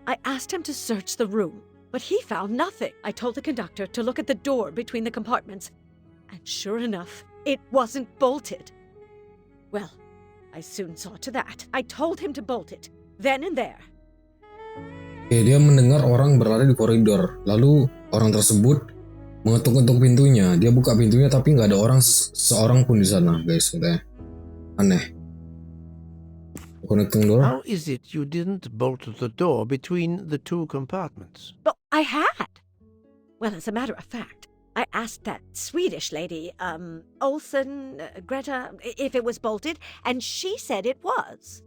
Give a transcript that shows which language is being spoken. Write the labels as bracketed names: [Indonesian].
[English] I asked him to search the room, but he found nothing. I told the conductor to look at the door between the compartments, and sure enough, it wasn't bolted. Well, I soon saw to that. I told him to bolt it, then and there. [Indonesian] Oke, dia mendengar orang berlari di koridor. Lalu orang tersebut mengetuk-ketuk pintunya. Dia buka pintunya tapi nggak ada orang seorang pun di sana, guys. Katanya aneh. [English] Connecting door. How is it you didn't bolt the door between the 2 compartments? But I had. Well, as a matter of fact, I asked that Swedish lady, Olsen, Greta, if it was bolted, and she said it was.